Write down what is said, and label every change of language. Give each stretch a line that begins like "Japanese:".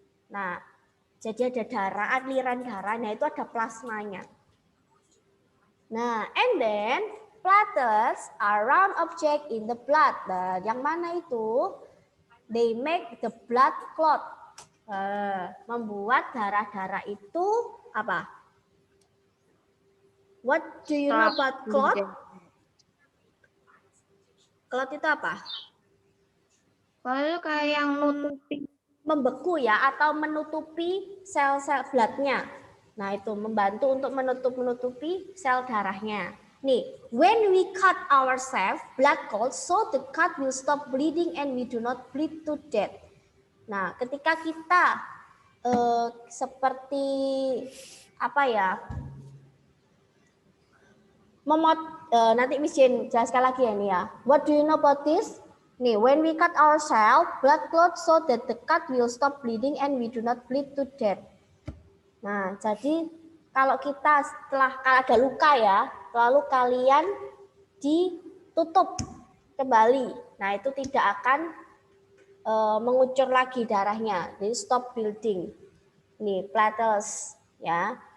Indonesian: Nah, jadi ada darah, aliran darah. Nah, itu ada plasmanya.
English: Nah, and then platelets are round object in the blood.
Indonesian: Nah, yang mana itu?
English: They make the blood clot.
Indonesian: Membuat darah-darah itu apa?
English: What do you know about clot?
Indonesian: Clot itu apa? Clot itu kayak yang nutupi. Membeku ya, atau menutupi sel-sel bloodnya. Nah, itu membantu untuk menutupi sel darahnya.
English: Nih, when we cut ourselves, blood clots, so the cut will stop bleeding and we do not bleed to death.
Indonesian: Nah, ketika kita seperti apa ya, nanti Miss Jane jelaskan lagi ya nih ya.
English: What do you know about this? Nih, when we cut ourselves, blood clots so that the cut will stop bleeding and we do not bleed to death.
Indonesian: Nah, jadi kalau kita setelah ada luka ya, lalu kalian ditutup kembali. Nah, itu tidak akan mengucur lagi darahnya. Jadi
English: stop bleeding.
Indonesian: Nih, platelets ya.